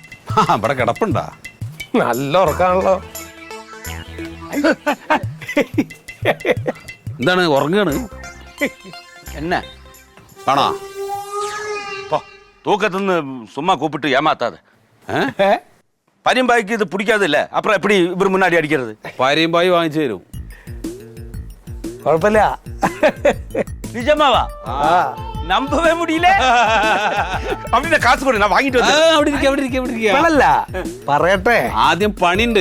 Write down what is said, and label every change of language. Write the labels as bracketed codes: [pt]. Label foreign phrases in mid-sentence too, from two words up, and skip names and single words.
[ml] ഇവിടെ കിടപ്പുണ്ടാ? നല്ല ഉറക്കാണല്ലോ. എന്താണ് ഉറങ്ങാണ്? [ta] என்ன [ml] ആണോ? [ta] தூக்கத்துன்னு சும்மா கூப்பிட்டு ஏமாத்தாது. பரியம்பாய்க்கு இது பிடிக்காது இல்ல, அப்புறம் எப்படி இவர் முன்னாடி அடிக்கிறது? [ml] പാരിയും പായി വാങ്ങിച്ചു തരും. കുഴപ്പമില്ല. [ta] நிஜமாவா? நம்பவே முடியல. அப்படின்னா காசு கொடு, நான் வாங்கிட்டு [ml] ഇവളല്ല, പറയട്ടെ. ആദ്യം പണിയുണ്ട്.